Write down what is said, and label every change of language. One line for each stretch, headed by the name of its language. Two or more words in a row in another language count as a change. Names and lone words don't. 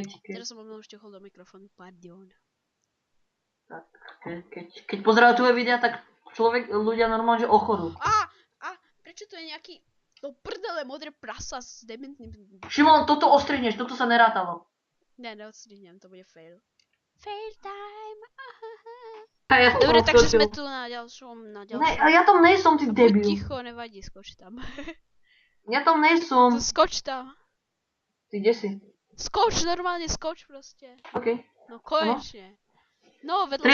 Slovak: Teraz som omylom šťuchol do mikrofónu, pardon. Tak, keď pozerajú tvoje videa, tak ľudia normálne, že ochorú. Prečo to je nejaký... To prdele modré prasa s dementným... Šimon, toto ostrihneš, toto sa nerátalo. Ne, neodstrihnem, to bude fail.
English: Fail time!
Slovak: Dobre, takže sme tu na ďalšom... Ne, ja tam nejsom, ty debil. Buď ticho, nevadí, skoč tam. Ja tam nejsom. Skoč tam. Ty kde si? Skoč, normálne skoč proste. OK. No konečne. No, vedľa